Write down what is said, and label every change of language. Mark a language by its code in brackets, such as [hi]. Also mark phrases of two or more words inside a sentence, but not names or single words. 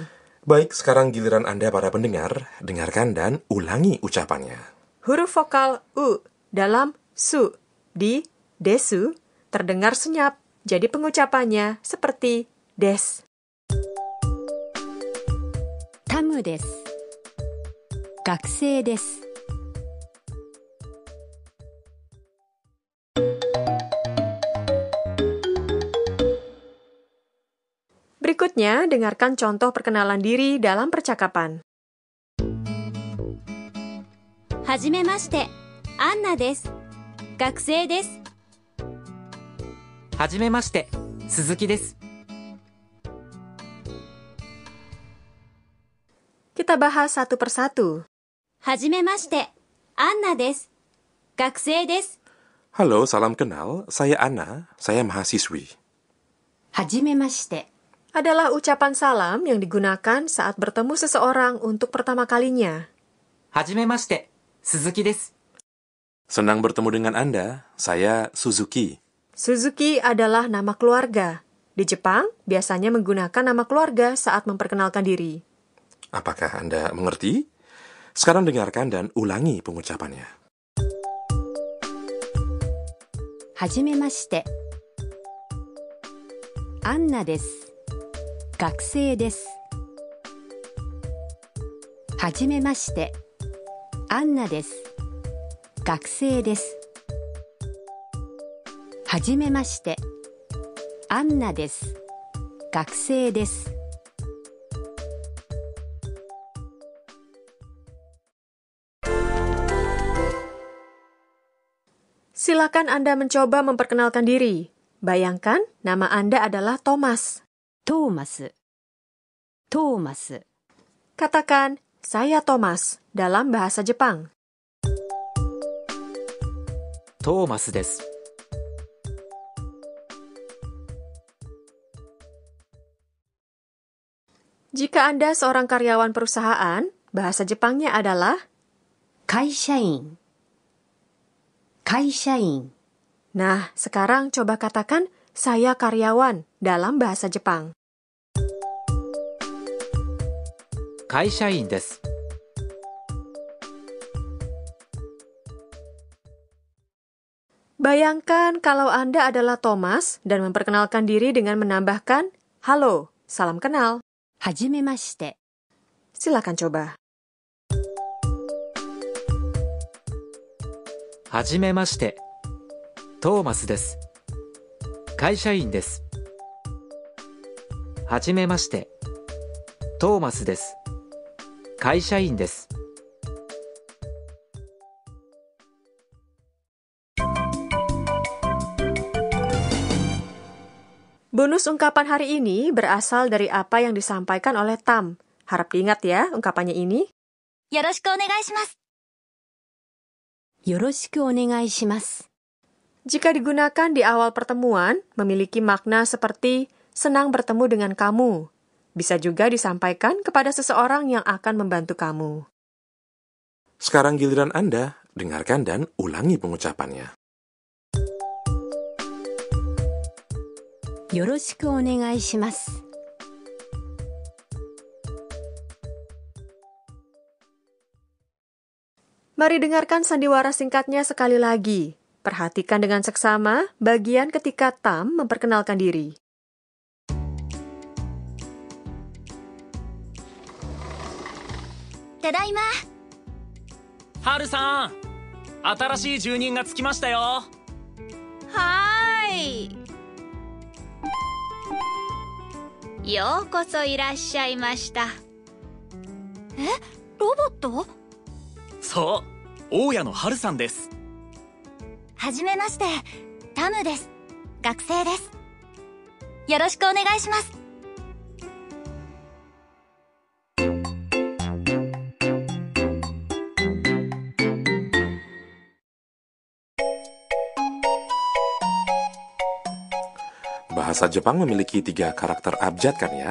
[id] Baik, sekarang giliran Anda para pendengar, dengarkan dan ulangi ucapannya. Huruf vokal U dalam su di desu terdengar senyap, jadi pengucapannya seperti des. [ja] タムです. 学生です. [id] Berikutnya, dengarkan contoh perkenalan diri dalam percakapan. [ja] Hajimemashite. アンナです. 学生です. はじめまして、鈴木です。 [id] Kita bahas satu persatu. [ja] はじめまして。アンナです. 学生です. [id] Halo, salam kenal. Saya Anna, saya mahasiswi. [ja] はじめまして。 [id] Adalah ucapan salam yang digunakan saat bertemu seseorang untuk pertama kalinya. [ja] はじめまして、鈴木です。 [id] Senang bertemu dengan Anda. Saya Suzuki. Suzuki adalah nama keluarga. Di Jepang, biasanya menggunakan nama keluarga saat memperkenalkan diri. Apakah Anda mengerti? Sekarang dengarkan dan ulangi pengucapannya. [ja] はじめまして。アンナです。学生です。はじめまして。アンナです。学生です。はじめまして。アンナです。学生です。 [id] Silakan Anda mencoba memperkenalkan diri. Bayangkan, nama Anda adalah Thomas. [ja] トーマス。トーマス。 [id] Katakan, saya Thomas, dalam bahasa Jepang. [ja] トーマスです。 [id] Jika Anda seorang karyawan perusahaan, bahasa Jepangnya adalah [ja] 会社員。会社員。 [id] Nah, sekarang coba katakan saya karyawan dalam bahasa Jepang. [ja] 会社員です。 [id] Bayangkan kalau Anda adalah Thomas dan memperkenalkan diri dengan menambahkan halo, salam kenal. [ja] はじめまして。 [id] Silakan coba. [ja] はじめまして。トーマスです。会社員です。はじめまして。トーマスです。会社員です。 [id] Bonus ungkapan hari ini berasal dari apa yang disampaikan oleh Tam. Harap diingat ya ungkapannya ini. [ja] よろしくお願いします。よろしくお願いします。 [id] Jika digunakan di awal pertemuan, memiliki makna seperti senang bertemu dengan kamu. Bisa juga disampaikan kepada seseorang yang akan membantu kamu. Sekarang giliran Anda, dengarkan dan ulangi pengucapannya. [ja] よろしくお願いします。 [id] Mari dengarkan sandiwara singkatnya sekali lagi. Perhatikan dengan seksama bagian ketika Tam memperkenalkan diri. [ja] ただいま。ハルさん、新しい住人がつきましたよ。はーい。ようこそいらっしゃいました。え、ロボット？そう、大家のハルさんです。はじめまして、タムです。学生です。よろしくお願いします。 [id] Bahasa Jepang memiliki 3 karakter abjad kan ya?